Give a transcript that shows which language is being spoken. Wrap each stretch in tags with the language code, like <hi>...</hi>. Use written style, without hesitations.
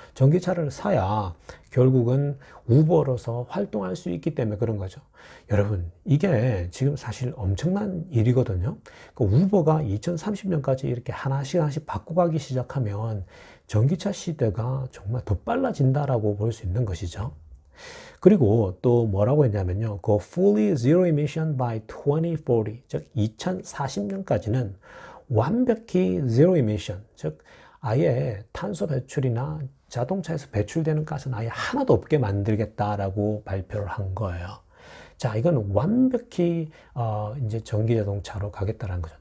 <ko>전기차를 사야 결국은 우버로서 활동할 수 있기 때문에 그런 거죠. 여러분, 이게 지금 사실 엄청난 일이거든요. 우버가 2030년까지 이렇게 하나씩 바꿔가기 시작하면 전기차 시대가 정말 더 빨라진다라고 볼 수 있는 것이죠. 그리고 또 뭐라고 했냐면요.</ko> <en>Go fully zero emission by 2040.</en> <ko>즉 2040년까지는 완벽히 zero emission. 즉 아예 탄소 배출이나 자동차에서 배출되는 가스는 아예 하나도 없게 만들겠다라고 발표를 한 거예요. 자, 이건 완벽히 이제 전기 자동차로 가겠다라는 거죠.</ko>